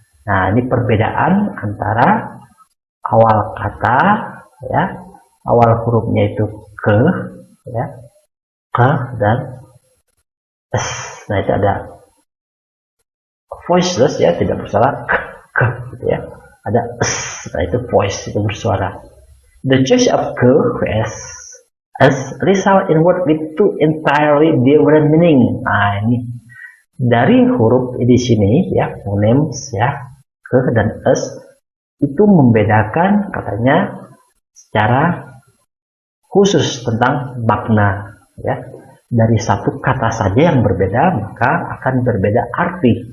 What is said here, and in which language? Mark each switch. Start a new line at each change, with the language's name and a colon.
Indonesian: Nah, ini perbedaan antara awal kata, ya, awal hurufnya itu ke, ya, ke dan S. Nah, itu ada voiceless, ya, tidak bersuara, ke, gitu ya. Ada S. Nah, itu voice, itu bersuara.
English: The choice of ke vs S result in word with two entirely different meaning.
Indonesian: Nah, ini dari huruf di sini, ya, phonemes, ya, ke dan S itu membedakan katanya secara khusus tentang makna, ya. Dari satu kata saja yang berbeda maka akan berbeda arti.